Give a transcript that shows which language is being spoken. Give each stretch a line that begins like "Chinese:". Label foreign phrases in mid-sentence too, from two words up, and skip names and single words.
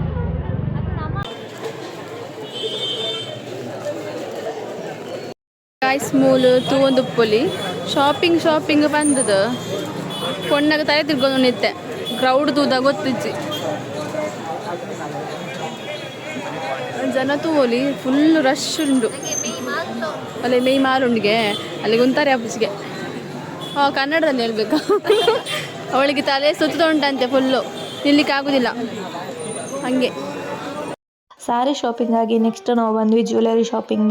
Tulu: ಗಾಯ್ಸ್ ಮೂಲು ತೂವೊಂದು ಉಪ್ಪುಲಿ ಶಾಪಿಂಗ್ ಬಂದದ ಕೊಣ್ಣಾಗ ತಲೆ ತಿರ್ಕೊಂಡು ನಿತ್ತೆ ಕ್ರೌಡ್ ತೂದ ಗೊತ್ತಿಜ್ಜಿ ಜನ ತೂವಲಿ
English: full rush
Tulu: ಉಂಡು. ಅಲ್ಲಿ ಮೈ ಮಾರುಂಡಿಗೆ ಅಲ್ಲಿಗೆ ಉಂತಾರೆ ಆಫೀಸ್ಗೆ.
Kannada: ಕನ್ನಡದಲ್ಲಿ ಹೇಳ್ಬೇಕಾ ಅವಳಿಗೆ ತಲೆ ಸುತ್ತ ಉಂಟಂತೆ ಫುಲ್ಲು, ನಿಲ್ಲಿಕ್ಕೆ ಆಗೋದಿಲ್ಲ ಹಾಗೆ.
English: saree shopping
Kannada: ಆಗಿ ನೆಕ್ಸ್ಟ್ ನಾವು ಬಂದ್ವಿ
English: jewellery shopping.